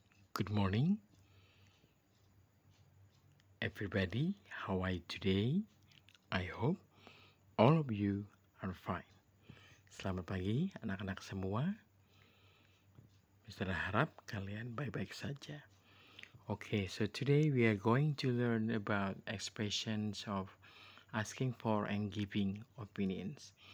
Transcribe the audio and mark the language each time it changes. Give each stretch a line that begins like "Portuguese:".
English: Good morning, everybody. How are you today? I hope all of you are fine.
Indonesian: Selamat pagi, anak-anak semua. Mister harap kalian baik-baik saja.
English: Okay, so today we are going to learn about expressions of asking for and giving opinions.